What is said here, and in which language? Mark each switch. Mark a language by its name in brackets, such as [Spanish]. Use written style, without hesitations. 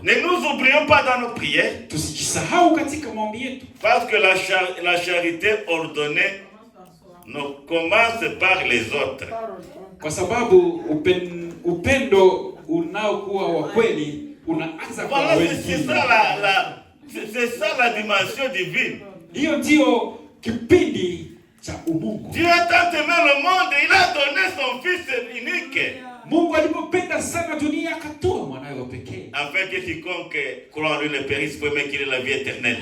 [French] Ne nous oublions pas dans nos prières, [Swahili] Tusijisahau katika maombi yetu. [French] parce que la charité ordonnée ne commence par les autres. [Swahili] Kwa sababu upendo unaokuwa wa kweli unaanza kwa [French] Voilà, [Swahili] wengine. [French] c'est ça la dimension divine. [Swahili] Hiyo ndio kipindi cha umungu. [French] Dieu a tant aimé le monde, il a donné son fils unique. [Swahili] Mungu alipopenda sana dunia akatoa mwanawe wa pekee. [French] Afin que quiconque croit en lui ne périsse pas, mais qu'il ait la vie éternelle.